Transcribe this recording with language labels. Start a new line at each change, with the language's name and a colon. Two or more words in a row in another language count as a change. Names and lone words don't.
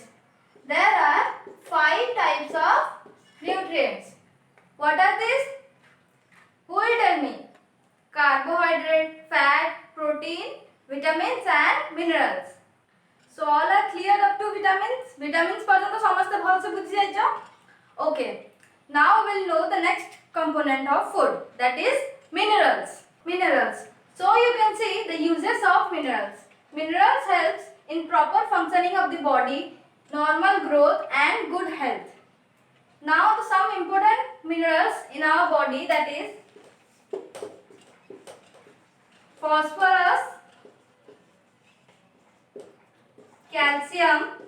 English: There are 5 types of nutrients. What are these? Who will tell me? Carbohydrate, fat, protein, vitamins and minerals. So all are clear up to vitamins?
Odia: Vitamins ପର୍ଯ୍ୟନ୍ତ ସମଝତେ ଭଲସେ ବୁଝି ଯାଇଛ?
English: Okay. Now we will know the next component of food, that is minerals. Minerals. So you can see the uses of minerals. Minerals helps in proper functioning of the body, normal growth and good health. Now some important minerals in our body, that is phosphorus, calcium,